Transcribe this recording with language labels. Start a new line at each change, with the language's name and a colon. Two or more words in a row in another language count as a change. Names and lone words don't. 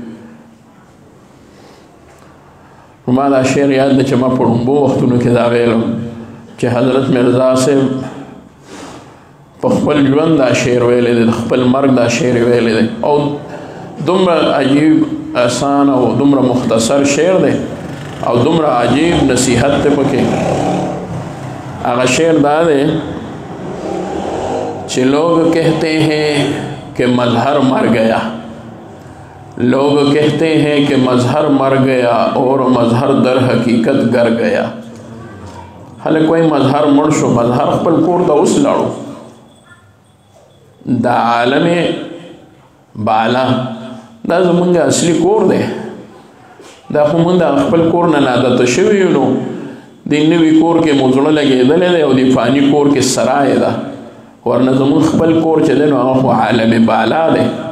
Pashto: نو ما دا شعر یاد دی چې ما په ړومبو وختونو کې دا ویلو چې حضرت مرزا صاحب په خپل ژوند دا شعر ویلی دی د خپل مرګ دا شعر ویلی دی او دومره عجیب آسان او دومره مختصر شعر دی او دومره عجیب نصیحت دی پکې. هغه شعر دا دی چې لوگ کہتے ہیں کہ مظہر مر گیا لوگ کہتے ہیں کہ مظہر مر گیا اور مظہر در حقیقت گر گیا. هله کوئی مظهر مړ شو مظهر خپل کور ته اوس لاړو دا عالم بالا دا زمونږ اصلي کور دی دا خو مونږ د خپل کور نه عادت شوي یو نو د نوي کور کې مو زړه لګېدلی دی او د فاني کور کې سرای ده ورنه زمونږ خپل کور چې دی نو هغه خو عالم بالا دی.